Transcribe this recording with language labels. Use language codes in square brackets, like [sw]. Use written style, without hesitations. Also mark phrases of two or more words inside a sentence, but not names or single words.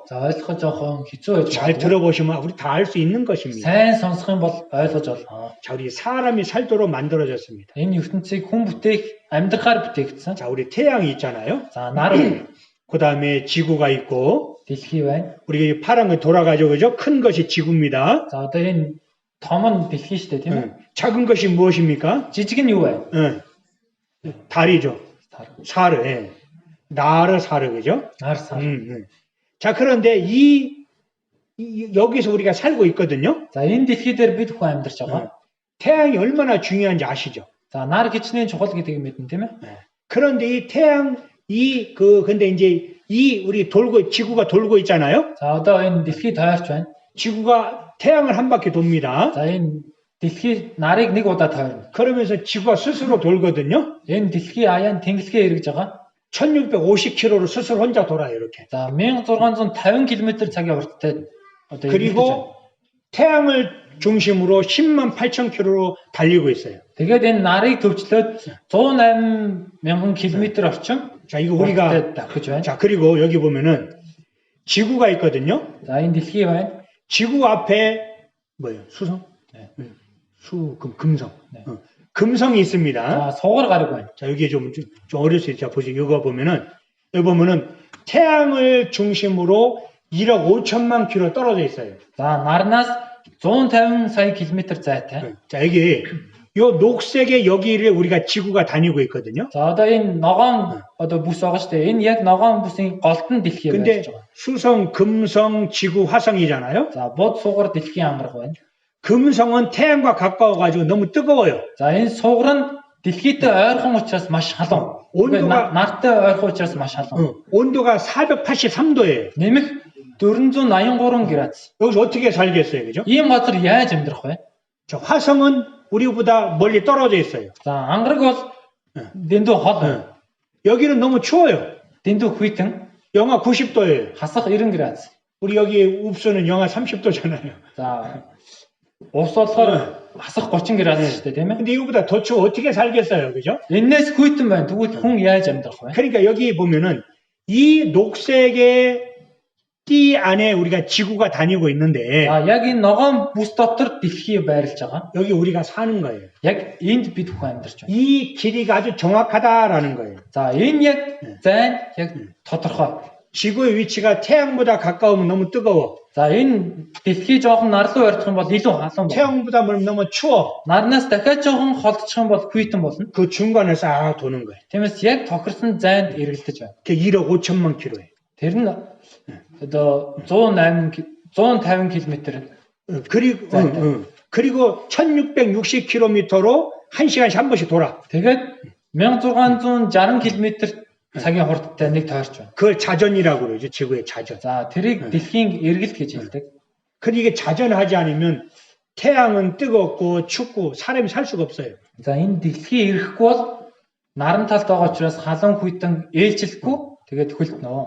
[mn] За ойлгох жоохон хэцүү байж [ko] 잘 [mn] байна. [ko] 들어보시면 우리 다 알 수 있는 것입니다. [mn] Сайн сонсох юм бол ойлгож болно. [ko] 자, 우리 사람이 살도록 만들어졌습니다. [mn] Энэ ертөнцийг хүн бүтээх амьдрахаар бүтээгдсэн. [ko] 자, 우리 태양이 있잖아요. [mn] За нар [ko] 그 다음에 지구가 있고, [mn] дэлхий байна. [ko] 우리 파란 거 돌아가죠, 그죠? 큰 것이 지구입니다. [mn] За одоо энэ том нь дэлхий шүү дээ, тийм үү? [ko] 작은 것이 무엇입니까? [mn] Жижиг нь юу вэ? [ko] 달이죠. [mn] Сар. сар, нар сар, 그죠? Нар сар. [ko] 자, 그런데 여기서 우리가 살고 있거든요. [mn] За энэ дэлхий дээр бид хүн амьдарч байгаа. [ko] 태양이 얼마나 중요한지 아시죠? [mn] За нар хичнээн чухал гэдгийг мэднэ, тийм ээ? [ko] 그런데 이 태양, 근데 이제 우리 지구가 돌고 있잖아요. [mn] За одоо энэ дэлхий тойрч байна. [ko] 지구가 태양을 한 바퀴 돕니다. [mn] За энэ дэлхий нарыг нэг удаа тойрно. [ko] 그러면서 지구가 스스로 돌거든요. [mn] Энэ дэлхий аян тэнглэгээ эргэж байгаа. [ko] 1650km로 스스로 혼자 돌아요, 이렇게. [mn] За 1650 км/цагийн хурдтай одоо [ko] 그리고 태양을 중심으로 10만 8천 킬로로 달리고 있어요. [mn] тэгээд энэ нарыг төвчлөөд 108,000 км орчим. [ko] 자, 이거 우리가 [mn] давхиж байна. [ko] 자, 그리고 여기 보면은 지구가 있거든요. [mn] За энэ дэлхий байна. [ko] 지구 앞에 뭐예요? 수성? 네. 금성. 네. 금성이 있습니다. [mn] За суугар гараг байна. [ko] 자, 여기 좀 어려울 수 있죠. 보세요. 여기 보면은 태양을 중심으로 1억 5천만 킬로 떨어져 있어요. [mn] За нарнаас 150 сая км зайтай. [ko] 자, 여기 요 녹색의 여기를 우리가 지구가 다니고 있거든요. [mn] За одоо энэ ногоон одоо бүс байгаа шүү дээ. Энэ яг ногоон бүсийн голтон дэлхий [ko] 근데 [mn] байж байгаа. [ko] 수성, 금성, 지구, 화성이잖아요. [mn] За бод суугар дэлхийн ангараг байна. [ko] 금성은 태양과 가까워 가지고 너무 뜨거워요. [mn] За энэ суугар нь дэлхийтэй ойрхон учраас маш халуун. [ko] 온도가 [mn] нартай ойрхон учраас маш халуун. [ko] 온도가 483도예요. [mn] Нэмэх 483 градус. [ko] 여기서 어떻게 살겠어요, 그죠? [mn] Ийм газар яаж амьдрах вэ? [ko] 자, 화성은 우리보다 멀리 떨어져 있어요. [mn] За ангараг бол дэндүү хол. [ko] 여기는 너무 추워요. [mn] дэндүү хүйтэн. [ko] 영하 90도예요. [mn] хасах 90 градус. [ko] 우리 여기 읍소는 영하 30도잖아요. [mn] За ус болохоор хасах 30 градус шүү дээ, тийм ээ? [ko] 근데 이거보다 더 추워 어떻게 살겠어요, 그죠? [mn] Энээс хүйтэн байна. Тэгвэл хүн яаж амьдрах вэ? [ko] 그러니까 여기 보면은 이 녹색의 띠 안에 우리가 지구가 다니고 있는데 [mn] За яг энэ ногоон бүс дотор дэлхий байрлаж байгаа. [ko] 여기 우리가 사는 거예요. [mn] Яг энд бид хүн амьдарч байна. [ko] 이 길이가 아주 정확하다라는 거예요. [mn] За энэ яг зайн яг тодорхой. [ko] 지구의 위치가 태양보다 가까우면 너무 뜨거워. [mn] За энэ дэлхий жоохон нар руу барьчих юм бол илүү халуун болно. [ko] 태양보다 멀면 너무 추워. [mn] Нарнаас дахиад жоохон холдчих юм бол хүйтэн болно. [ko] 그 중간에 싹 도는 거예요. [mn] Тиймээс яг тохирсон зайд эргэлдэж байна. [ko] 그게 1억 5천만 킬로예요. [mn] Тэр нь одоо 150 км. [ko] 그리고 1660km로 1시간에 한 번씩 돌아. [mn] Тэгээд 1660 км цагийн хурдтай нэг тойрч байна. [ko] 그걸 자전이라고 그러죠. 지구의 자전. [mn] За тэрийг дэлхийн эргэлт гэж хэлдэг. [ko] 근데 이게 자전하지 않으면 태양은 뜨겁고 춥고 사람이 살 수가 없어요. [mn] За энэ дэлхий эрэхгүй бол наран талд байгаа учраас халуун хүйтэн ээлжилэхгүй тэгээд хөлтнө.